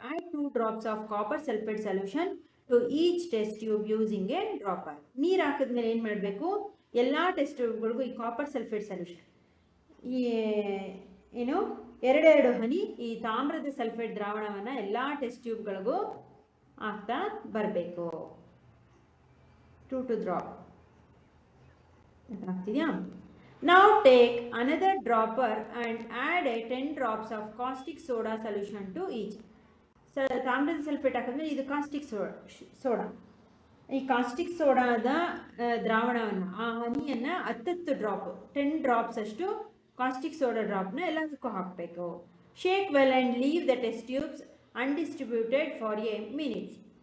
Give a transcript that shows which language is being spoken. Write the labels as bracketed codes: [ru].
[en] Add 2 drops of copper sulphate solution to each test tube using a dropper. [kn] ನೀರು ಹಾಕಿದ್ಮೇಲೆ ಏನು ಮಾಡಬೇಕು, ಎಲ್ಲ ಟೆಸ್ಟ್ ಟ್ಯೂಬ್ಗಳಿಗೂ ಈ ಕಾಪರ್ ಸಲ್ಫೇಟ್ ಸೊಲ್ಯೂಷನ್ ಈ ಏನು 2 ಹನಿ ಈ ತಾಮ್ರದ ಸಲ್ಫೇಟ್ ದ್ರಾವಣವನ್ನು ಎಲ್ಲ ಟೆಸ್ಟ್ ಟ್ಯೂಬ್ಗಳಿಗೂ ಹಾಕ್ತಾ ಬರಬೇಕು. [en] 2 to drop ಆಗ್ತಿದೆಯಾ? Now take another dropper and add a 10 drops of caustic soda solution to each. [kn] ತಾಮ್ರದ ಸಲ್ಫೇಟ್ ಹಾಕಿದ್ರೆ ಇದು ಕಾಸ್ಟಿಕ್ ಸೋಡಾ. ಈ ಕಾಸ್ಟಿಕ್ ಸೋಡಾದ ದ್ರಾವಣವನ್ನು ಆ ಹನಿಯನ್ನು 10 ಡ್ರಾಪ್ 10 ಡ್ರಾಪ್ಸ್ ಅಷ್ಟು ಕಾಸ್ಟಿಕ್ ಸೋಡಾ ಡ್ರಾಪ್ನ ಎಲ್ಲದಕ್ಕೂ ಹಾಕಬೇಕು. [en] Shake well and leave the test tubes undistributed for a minutes.